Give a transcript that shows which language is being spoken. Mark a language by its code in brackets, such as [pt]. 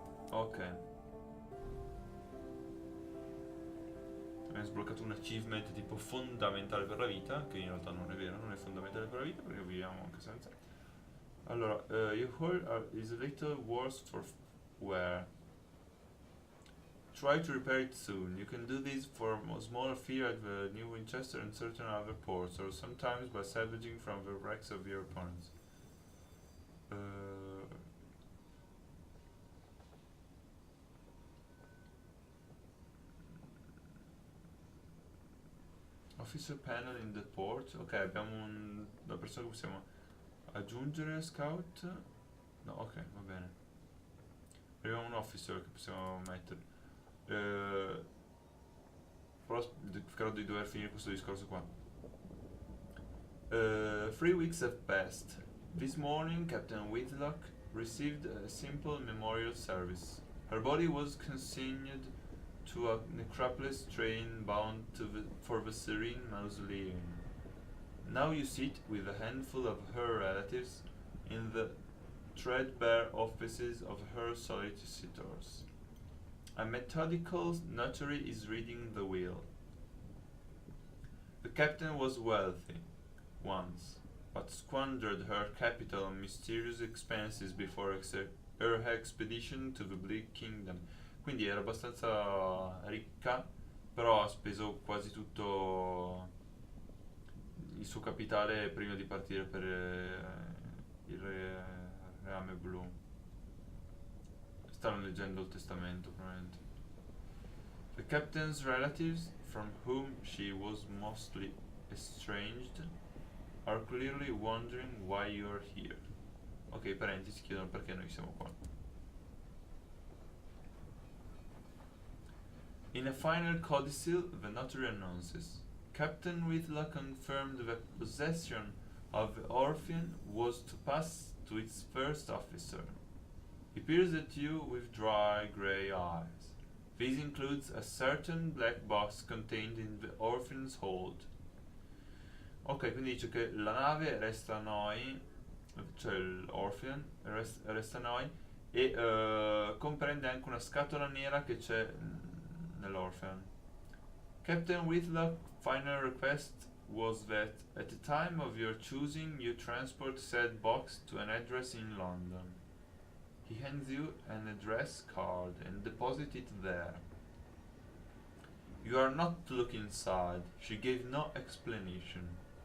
[it] Ok. Abbiamo sbloccato un achievement tipo fondamentale per la vita, che in realtà non è vero, non è fondamentale per la vita perché viviamo anche senza. Allora, [en] your hull is a little worse for wear. Try to repair it soon. You can do this for a small fee at the New Winchester and certain other ports, or sometimes by salvaging from the wrecks of your opponents. Officer panel in the port. [it] Ok, abbiamo una persona che possiamo aggiungere. Scout. No, ok, va bene. Abbiamo un officer che possiamo mettere. Però credo di dover finire questo discorso qua. [en] 3 weeks have passed. This morning, Captain Whitlock received a simple memorial service. Her body was consigned to a necropolis train bound for the Serene Mausoleum. Now you sit with a handful of her relatives in the threadbare offices of her solicitors. A methodical notary is reading the will. The captain was wealthy once, but squandered her capital on mysterious expenses before her expedition to the Bleak Kingdom. [it] Quindi era abbastanza ricca, però ha speso quasi tutto il suo capitale prima di partire per il reame blu. Stanno leggendo il testamento, probabilmente. [en] The captain's relatives, from whom she was mostly estranged, are clearly wondering why you're here. [it] Ok, i parenti si chiedono perché noi siamo qua. [en] In a final codicil, the notary announces, Captain Whitlock confirmed the possession of the orphan was to pass to its first officer. He peers at you with dry grey eyes. This includes a certain black box contained in the orphan's hold. [it] Ok, quindi dice che la nave resta a noi, cioè l'orphan resta a noi, e comprende anche una scatola nera che c'è nell'orphan. [en] Captain Whitlock's final request was that at the time of your choosing you transport said box to an address in London. He hands you an address card and deposits it there. You are not to look inside. She gave no explanation.